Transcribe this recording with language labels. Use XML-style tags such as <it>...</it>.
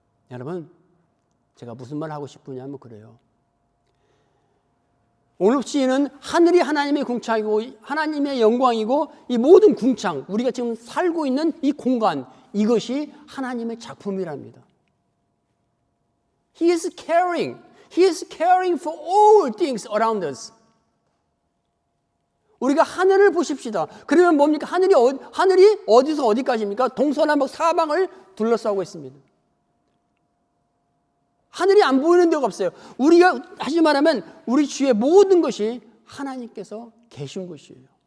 <ko>여러분, 제가 무슨 말 하고 싶으냐면 그래요. 오늘 시인은 하늘이 하나님의 궁창이고 하나님의 영광이고 이 모든 궁창, 우리가 지금 살고 있는 이 공간, 이것이 하나님의 작품이랍니다.</ko> <en>He is caring for all things around us.</en> <ko>우리가 하늘을 보십시다. 그러면 뭡니까? 하늘이 어디서 어디까지입니까? 동서남북 사방을 둘러싸고 있습니다. 하늘이 안 보이는 데가 없어요. 우리가 다시 말하면 우리 주위의 모든 것이 하나님께서 계신 것이에요.</ko>